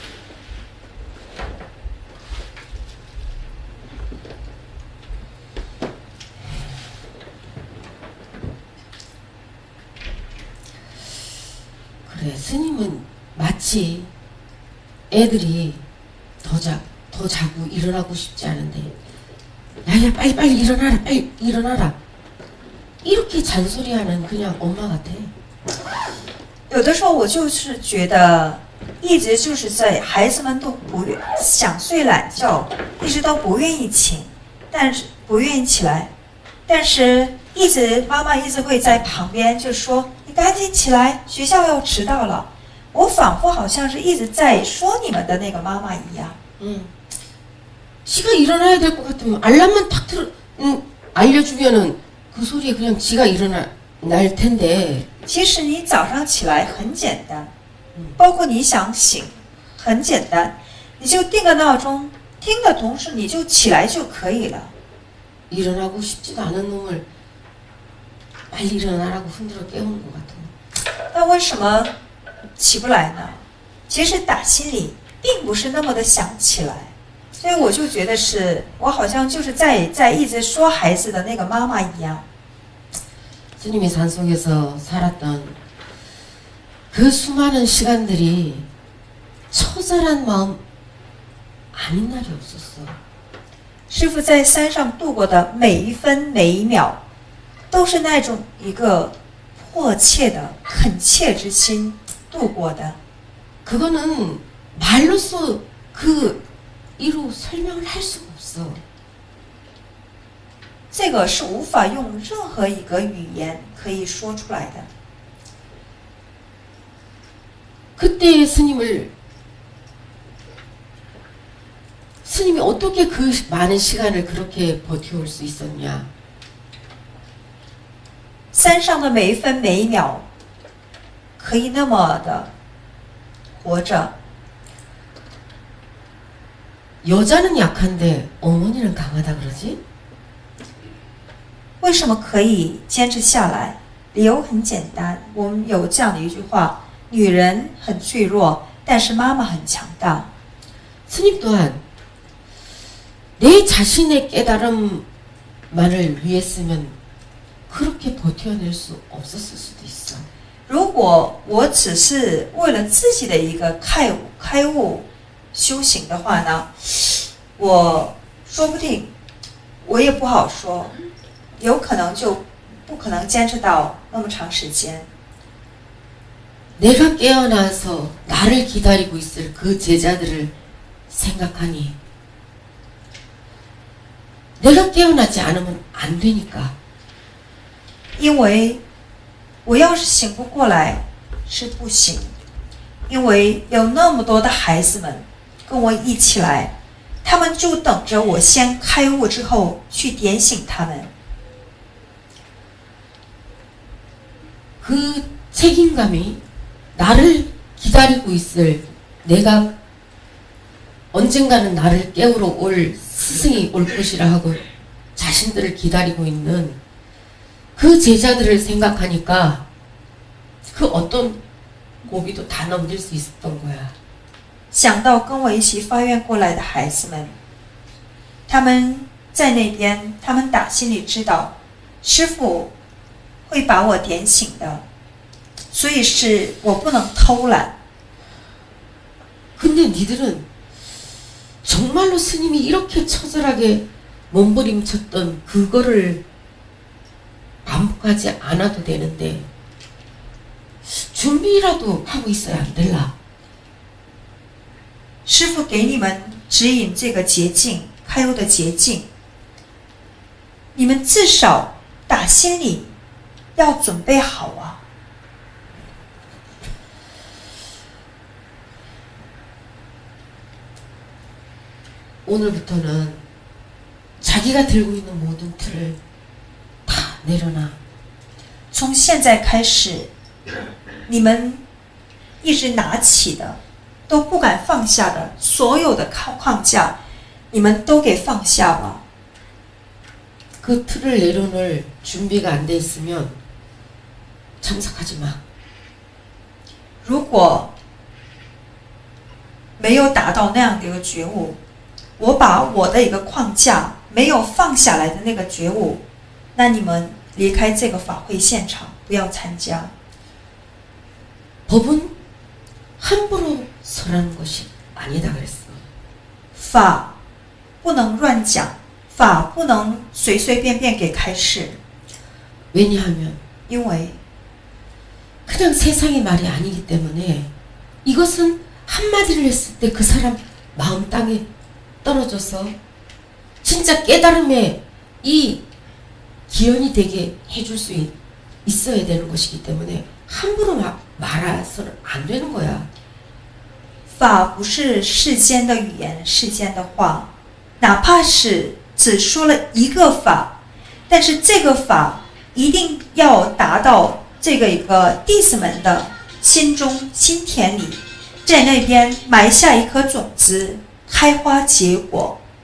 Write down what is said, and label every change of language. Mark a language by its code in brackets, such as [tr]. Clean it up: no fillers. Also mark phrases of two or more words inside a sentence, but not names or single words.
[ko] 그래, 스님은 마치 애들이 더 자고 일어나고 싶지 않은데 야야 빨리 일어나라, 빨리 일어나라, 이렇게 잔소리하는 그냥 엄마 같아. [zh] 有的时候我就是觉得一直就是在孩子们都不想睡懒觉，一直都不愿意起来，但是一直妈妈一直会在旁边就说你赶紧起来，学校要迟到了。我仿佛好像是一直在说你们的那个妈妈一样。 [ko] 지가 일어나야 될 것 같으면 알람만 탁 알려주면은 그 소리에 그냥 지가 일어날 텐데. [zh] 其实你早上起来很简单，包括你想醒，很简单，你就定个闹钟，听的同时你就起来就可以了。 [ko] 일어나고 싶지도 않은 놈을 빨리 일어나라고 흔들어 깨우는 것 같은. [zh] 那为什么起不来呢？其实打心里并不是那么的想起来，所以我就觉得是我好像就是在一直说孩子的那个妈妈一样。 [ko] 스님이 산속에서 살았던 그 수많은 시간들이 처절한 마음 아닌 날이 없었어. [zh] 师父在山上度过的每一分每一秒，都是那种一个迫切的恳切之心度过的。 [ko] 그거는 말로써 그 이루 설명을 할 수가 없어. [zh] 这个是无法用任何一个语言可以说出来的。 [ko] 그때의 스님이 어떻게 그 많은 시간을 그렇게 버텨올 수 있었냐? [zh] 山上的每一分每一秒，可以那么的活着。 [ko] 여자는 약한데 어머니는 강하다 그러지? [zh] 为什么可以坚持下来？理由很简单，我们有这样的一句话：女人很脆弱，但是妈妈很强大。 [ko] 스님 또한 내 자신의 깨달음만을 위했으면 그렇게 버텨낼 수 없었을 수도 있어. [zh] 如果我只是为了自己的一个开悟修行的话呢，我说不定，我也不好说，有可能就不可能坚持到那么长时间。 [ko] 내가 깨어나서 나를 기다리고 있을 그 제자들을 생각하니 내가 깨어나지 않으면 안 되니까. [zh] 因为我要是醒不过来是不行，因为有那么多的孩子们跟我一起来，他们就等着我先开悟之后去点醒他们。 [ko] 그 책임감이 나를 기다리고 있을, 내가 언젠가는 나를 깨우러 올 스승이 올 것이라 하고 자신들을 기다리고 있는 그 제자들을 생각하니까 그 어떤 고비도 다 넘길 수 있었던 거야. [zh] 想到跟我一起发愿过来的孩子们，他们在那边，他们打心里知道师父会把我点醒的，所以是我不能偷懒。 [ko] 근데 니들은 정말로 스님이 이렇게 처절하게 몸부림쳤던 그거를 반복하지 않아도 되는데 준비라도 하고 있어야 안 될라. [zh] 师父 给你们指引这个捷径，开悟的捷径， 你们至少打心里要准备好啊。 [ko] 오늘부터는 자기가 들고 있는 모든 틀을 다 내려놔. [zh] 从现在开始，你们一直拿起的，都不敢放下的所有的框架，你们都给放下吧。 [ko] 그 틀을 내려놓을 준비가 안 돼 있으면 참석하지 마. [zh] 如果没有达到那样的一个觉悟，我把我的一个框架没有放下来的那个觉悟，那你们离开这个法会现场，不要参加。 [ko] 법은 함부로 설하는 것이 아니다 그랬어. [zh] 法不能乱讲，法不能随随便便给开示， [ko] 왜냐하면 [zh] 因为 [ko] 그냥 세상의 말이 아니기 때문에 이것은 한마디를 했을 때 그 사람 마음 땅에 떨어져서 진짜 깨달음에 이 기원이 되게 해줄 수 있어야 되는 것이기 때문에 함부로 말해서는 안 되는 거야. [zh] 法不是世间的语言，世间的话，哪怕是只说了一个法，但是这个法一定要达到这个一个弟子们的心中心田里，在那边埋下一颗种子，开花结果。